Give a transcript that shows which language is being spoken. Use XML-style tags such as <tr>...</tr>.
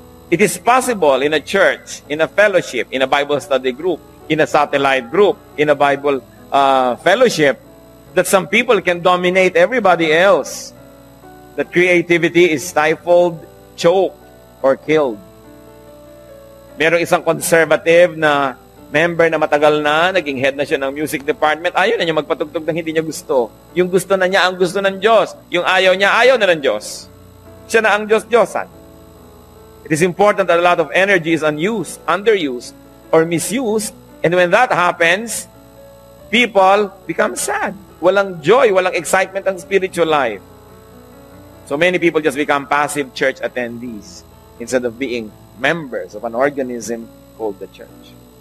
<en>It is possible in a church, in a fellowship, in a Bible study group, in a satellite group, in a Bible fellowship, that some people can dominate everybody else. That creativity is stifled, choked, or killed.</en> <tl>Merong isang conservative na member na matagal na, naging head na siya ng music department, ayaw na niya magpatugtog ng hindi niya gusto. Yung gusto na niya, ang gusto ng Diyos. Yung ayaw niya, ayaw na ng Diyos. Siya na ang Diyos-Diyosan.</tl> <en>It is important that a lot of energy is unused, underused, or misused. And when that happens, people become sad.</en> <tl>Walang joy, walang excitement ang spiritual life.</tl> <en>So many people just become passive church attendees instead of being members of an organism called the church.</en>